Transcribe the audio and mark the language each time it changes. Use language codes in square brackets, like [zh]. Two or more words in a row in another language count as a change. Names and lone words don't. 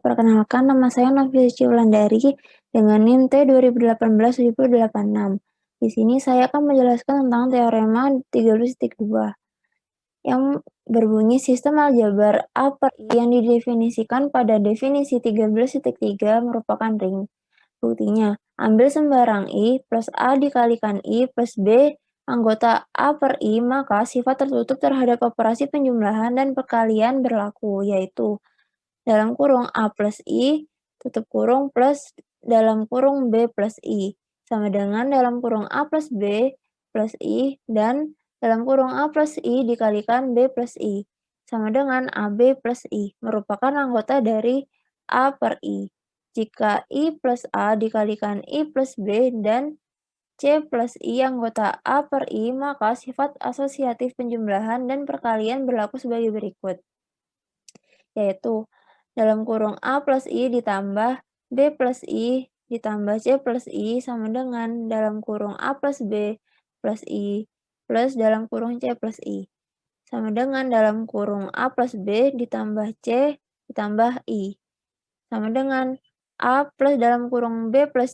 [id] Perkenalkan, nama saya Novia Suci Wulandari dengan NIM T 2018-786. Di sini saya akan menjelaskan tentang teorema 13.2 yang berbunyi sistem aljabar A per I yang didefinisikan pada definisi 13.3 merupakan ring. Buktinya, ambil sembarang I plus A dikalikan I plus B anggota A per I, maka sifat tertutup terhadap operasi penjumlahan dan perkalian berlaku, yaitu dalam kurung A plus I, tutup kurung plus dalam kurung B plus I, sama dengan dalam kurung A plus B plus I, dan dalam kurung A plus I dikalikan B plus I, sama dengan AB plus I, merupakan anggota dari A per I. Jika I plus A dikalikan I plus B dan C plus I anggota A per I, maka sifat asosiatif penjumlahan dan perkalian berlaku sebagai berikut, yaitu dalam kurung A plus I ditambah B plus I ditambah C plus I sama dengan dalam kurung A plus B plus I plus dalam kurung C plus I, sama dengan dalam kurung A plus B ditambah C ditambah I, sama dengan A plus dalam kurung B plus